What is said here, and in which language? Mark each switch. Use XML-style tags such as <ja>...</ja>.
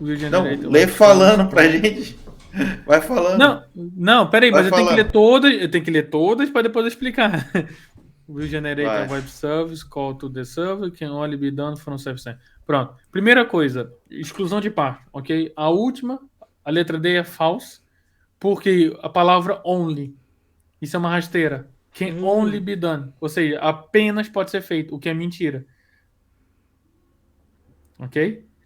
<pt>Não, lê falando pra gente. Vai falando. Não, peraí, mas eu tenho que ler todas para depois explicar.</pt> <en>Will generate a web service, call to the server, can only be done from service.</en> <pt>Pronto. Primeira coisa, exclusão de parte, ok? A última, a letra D é false, porque a palavra only, isso é uma rasteira.</pt> <en>Can only be done,</en> <pt>ou seja, apenas pode ser feito, o que é mentira. ok?</pt>